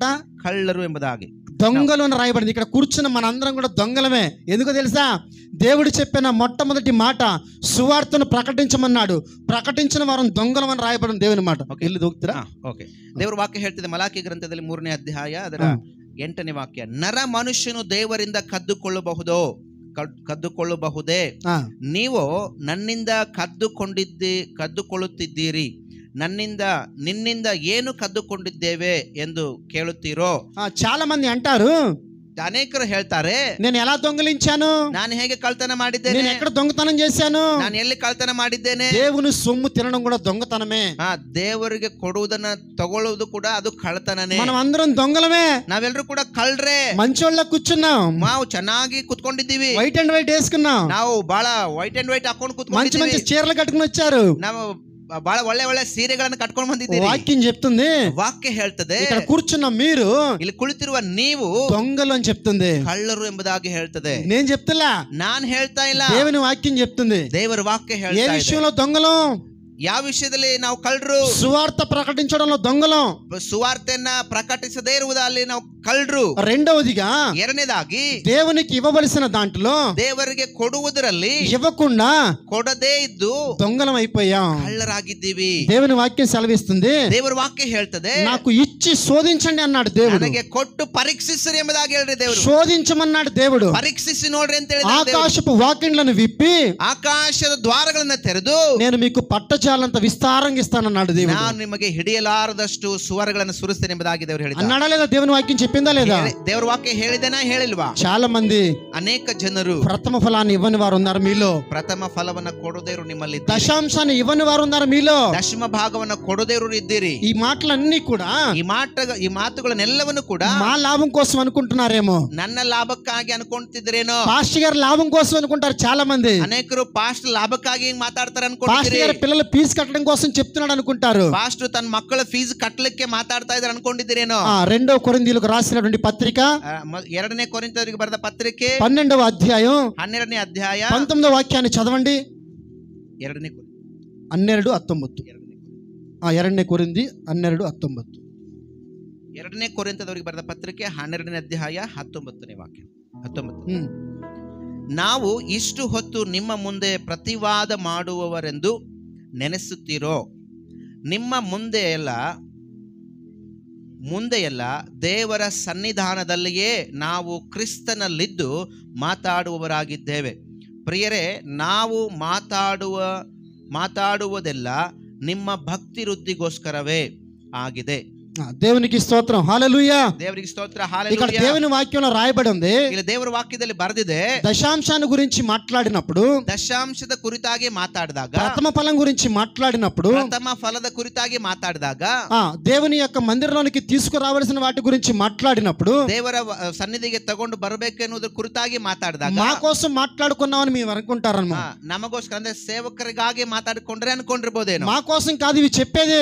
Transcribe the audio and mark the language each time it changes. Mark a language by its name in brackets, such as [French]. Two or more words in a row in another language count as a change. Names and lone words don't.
[Kannada] ಕಳ್ಳರು ಎಂಬುದಾಗಿ. [Telugu] దొంగలు అని రాయబడింది. ఇక్కడ కూర్చున్న మనందరం కూడా దొంగలమే. ఎందుకో తెలుసా? దేవుడు చెప్పిన మొట్టమొదటి మాట, సువార్తను ప్రకటించమన్నాడు, ప్రకటించిన వారం దొంగలం అని రాయబడిన దేవుని మాట. వెళ్ళి దొక్కుతారా? [Kannada] ಓಕೆ. ದೇವರ ವಾಕ್ಯ ಹೇಳ್ತಿದೆ ಮಲಾಕಿ ಗ್ರಂಥದಲ್ಲಿ 3ನೇ ಅಧ್ಯಾಯ ಅದರ 8ನೇ ವಾಕ್ಯ, ನರ ಮನುಷ್ಯನು ದೇವರಿಂದ ಕದ್ದುಕೊಳ್ಳಬಹುದೇ? ನೀವು ನನ್ನಿಂದ ಕದ್ದುಕೊಳ್ಳುತ್ತಿದ್ದೀರಿ, ನಿನ್ನಿಂದ ಏನು ಕದ್ದುಕೊಂಡಿದ್ದೇವೆ ಎಂದು ಕೇಳುತ್ತೀರೋ? [Telugu] చాలా మంది అంటారు, [Kannada] ಅನೇಕರು ಹೇಳ್ತಾರೆ, [Telugu] నేను ఎలా దొంగలించాను, [Kannada] ನಾನು ಹೇಗೆ ಕಳ್ತನ ಮಾಡಿದ್ದೇನೆ, [Telugu] నేను ఎక్కడ దొంగతనం చేశాను, [Kannada] ನಾನು ಎಲ್ಲಿ ಕಳ್ತನ ಮಾಡಿದ್ದೇನೆ. [Telugu] దేవుని సొమ్ము తినడం కూడా దొంగతనమే. [Kannada] ದೇವರಿಗೆ ಕೊಡುವುದನ್ನ ತಗೊಳ್ಳುವುದು ಕೂಡ ಅದು ಕಳ್ತನನೇ. [Telugu] మనం అందరం దొంగలమే, [Kannada] ನಾವೆಲ್ಲರೂ ಕೂಡ ಕಳ್ರೆ. [Telugu] మంచోళ్ళ కూర్చున్నాం, [Kannada] ನಾವು ಚೆನ್ನಾಗಿ ಕುತ್ಕೊಂಡಿದ್ದೀವಿ, [English] white and white [Telugu] వేసుకున్నాం, [Kannada] ನಾವು ಬಹಳ [English] white and white [Kannada] ಹಾಕೊಂಡು [Telugu] మంచి మంచి చీరలు కట్టుకుని వచ్చారు, [Kannada] ನಾವು ಬಹಳ ಒಳ್ಳೆ ಸೀರೆಗಳನ್ನು ಕಟ್ಕೊಂಡು ಬಂದಿದ್ದೀವಿ. [Telugu] వాక్యం చెప్తుంది, [Kannada] ವಾಕ್ಯ ಹೇಳ್ತದೆ, [Telugu] ఇక్కడ కూర్చున్న మీరు, [Kannada] ಇಲ್ಲಿ ಕುಳಿತಿರುವ ನೀವು [Telugu] దొంగలు అని చెప్తుంది, [Kannada] ಕಳ್ಳರು ಎಂಬುದಾಗಿ ಹೇಳ್ತದೆ. [Telugu] నేను చెప్తున్నా, [Kannada] ನಾನು ಹೇಳ್ತಾ ಇಲ್ಲ, [Telugu] దేవుని వాక్యం చెప్తుంది. [Kannada] ದೇವರ ವಾಕ್ಯ [Telugu] ఏ [Kannada] ಹೇಳ್ತಾ ಇದೆ. [Telugu] విషయంలో దొంగలు? [Kannada] ಯಾವ ವಿಷಯದಲ್ಲಿ ನಾವು ಕಳ್ಳರು? [Telugu] సువార్త ప్రకటించడంలో దొంగలం, [Kannada] ಸುವಾರ್ತೆಯನ್ನ ಪ್ರಕಟಿಸದೇ ಇರುವುದಲ್ಲಿ ನಾವು ಕಳ್ಳರು. [Telugu] రెండవదిగా, [Kannada] ಎರಡನೇದಾಗಿ, [Telugu] దేవునికి ఇవ్వవలసిన దాంట్లో [Kannada] ದೇವರಿಗೆ ಕೊಡುವುದರಲ್ಲಿ [Telugu] ఇవ్వకుండా [Kannada] ಕೊಡದೇ ಇದ್ದು [Telugu] దొంగలం అయిపోయాం, [Kannada] ಕಳ್ಳರಾಗಿದ್ದೀವಿ. [Telugu] దేవుని వాక్యం సెలవిస్తుంది. [Kannada] ದೇವರ ವಾಕ್ಯ ಹೇಳ್ತದೆ, [Telugu] నాకు ఇచ్చి శోధించండి అన్నాడు దేవుడు. [Kannada] ನನಗೆ ಕೊಟ್ಟು ಪರೀಕ್ಷಿಸಿರಿ ಎಂಬುದಾಗಿ ಹೇಳ್ರಿ ದೇವರು. [Telugu] శోధించమన్నాడు దేవుడు. [Kannada] ಪರೀಕ್ಷಿಸಿ ನೋಡ್ರಿ ಅಂತ ಹೇಳಿ [Telugu] ఆకాశపు వాకిండ్లను విప్పి [Kannada] ಆಕಾಶದ ದ್ವಾರಗಳನ್ನ ತೆರೆದು [Telugu] నేను మీకు పట్టజాలంత విస్తారంగా ఇస్తానన్నాడు దేవుడు. [Kannada] ನಾನು ನಿಮಗೆ ಹಿಡಿಯಲಾರದಷ್ಟು ಸುವರಗಳನ್ನು ಸುರಿಸ್ತೇನೆ ಎಂಬುದಾಗಿ ದೇವರು ಹೇಳಿದ್ದಾರೆ. [Telugu] అన్నాడా లేదా? దేవుని వాక్యం చెప్పిందా లేదా? [Kannada] ದೇವರ ವಾಕ್ಯ ಹೇಳಿದೆನಾ ಹೇಳಿಲ್ವಾ? [Telugu] చాలా మంది [Kannada] ಅನೇಕ ಜನರು [Telugu] ప్రథమ ఫలాన్ని ఇవ్వని వారు ఉన్నారు మీలో. [Kannada] ಪ್ರಥಮ ಫಲವನ್ನ ಕೊಡೋದೇರು ನಿಮ್ಮಲ್ಲಿ, [Telugu] దశాంశాన్ని ఇవ్వని వారు ఉన్నారు మీలో. [Kannada] ದಶಮ ಭಾಗವನ್ನ ಕೊಡೋದೇರು ಇದ್ದೀರಿ. [Telugu] ఈ మాటలన్నీ కూడా [Kannada] ಈ ಮಾತುಗಳನ್ನೆಲ್ಲವನ್ನು ಕೂಡ [Telugu] మా లాభం కోసం అనుకుంటున్నారేమో, [Kannada] ನನ್ನ ಲಾಭಕ್ಕಾಗಿ ಅನ್ಕೊಂತಿದ್ರೇನೋ. [Telugu] పాస్టర్ గారు లాభం కోసం అనుకుంటారు చాలా మంది. [Kannada] ಅನೇಕರು ಪಾಸ್ಟರ್ ಲಾಭಕ್ಕಾಗಿ ಮಾತಾಡ್ತಾರೆ [Telugu] పాస్టర్ [Kannada] ಅನ್ಕೊಂಡಿದ್ದೀರಿ. [Telugu] గారు పిల్లల ఫీజు కట్టడం కోసం చెప్తున్నాడు అనుకుంటారు. [Kannada] ಪಾಸ್ಟರ್ ತನ್ನ ಮಕ್ಕಳ ಫೀಸ್ ಕಟ್ಟಲಿಕ್ಕೆ ಮಾತಾಡ್ತಾ ಇದ್ದಾರೆ ಅನ್ಕೊಂಡಿದ್ದೀರೇನೋ. [Telugu] రెండో కొరింథీయులకు రాసినటువంటి పత్రిక [Kannada] 2ನೇ ಕೊರಿಂಥದವರಿಗೆ ಬರೆದ ಪತ್ರಿಕೆ [Telugu] 12వ అధ్యాయం [Kannada] 12ನೇ ಅಧ್ಯಾಯ [Telugu] 19వ వాక్యాన్ని చదవండి. [Kannada] 2ನೇ 12:19. 2ನೇ కొరింథీ 12:19. 2ನೇ ಕೊರಿಂಥದವರಿಗೆ ಬರೆದ ಪತ್ರಿಕೆ 12ನೇ ಅಧ್ಯಾಯ 19ನೇ ವಾಕ್ಯ. 19. ನಾವು ಇಷ್ಟು ಹೊತ್ತು ನಿಮ್ಮ ಮುಂದೆ ಪ್ರತಿವಾದ ಮಾಡುವವರೆಂದು ನೆನೆಸುತ್ತೀರೋ? ನಿಮ್ಮ ಮುಂದೆಯಲ್ಲ ದೇವರ ಸನ್ನಿಧಾನದಲ್ಲಿಯೇ ನಾವು ಕ್ರಿಸ್ತನಲ್ಲಿದ್ದು ಮಾತಾಡುವವರಾಗಿದ್ದೇವೆ. ಪ್ರಿಯರೇ, ನಾವು ಮಾತಾಡುವುದೆಲ್ಲ ನಿಮ್ಮ ಭಕ್ತಿ ವೃದ್ಧಿಗೋಸ್ಕರವೇ ಆಗಿದೆ. [Telugu] దేవునికి స్తోత్రం. హల్లెలూయా. దేవునికి స్తోత్ర. ఇక్కడ హల్లెలూయా. దేవుని వాక్యంలో రాయబడి ఉంది, [Kannada] ಇಲ್ಲಿ ದೇವರ ವಾಕ್ಯದಲ್ಲಿ ಬರೆದಿದೆ, [Telugu] దశాంశాన్ని గురించి మాట్లాడినప్పుడు, [Kannada] ದಶಾಂಶದ ಕುರಿತಾಗಿ ಮಾತಾಡಿದಾಗ, [Telugu] ప్రథమ ఫలం గురించి మాట్లాడినప్పుడు, [Kannada] ಪ್ರಥಮ ಫಲದ ಕುರಿತಾಗಿ ಮಾತಾಡಿದಾಗ, [Telugu] దేవుని యొక్క మందిరంలోనికి తీసుకురావాల్సిన వాటి గురించి మాట్లాడినప్పుడు, [Kannada] ದೇವರ ಸನ್ನಿಧಿಗೆ ತಗೊಂಡು ಬರಬೇಕೆನ್ನುವುದರ ಕುರಿತಾಗಿ ಮಾತಾಡಿದಾಗ, [Telugu] మా కోసం మాట్లాడుకున్నామని మేము అనుకుంటారన్నమాట. [Kannada] ನಮಗೋಸ್ಕರ ಅಂದ್ರೆ ಸೇವಕರಿಗಾಗಿ ಮಾತಾಡಿಕೊಂಡ್ರೆ ಅನ್ಕೊಂಡಿರ್ಬೋದೇನೋ. [Telugu] మా కోసం కాదు ఇవి చెప్పేది,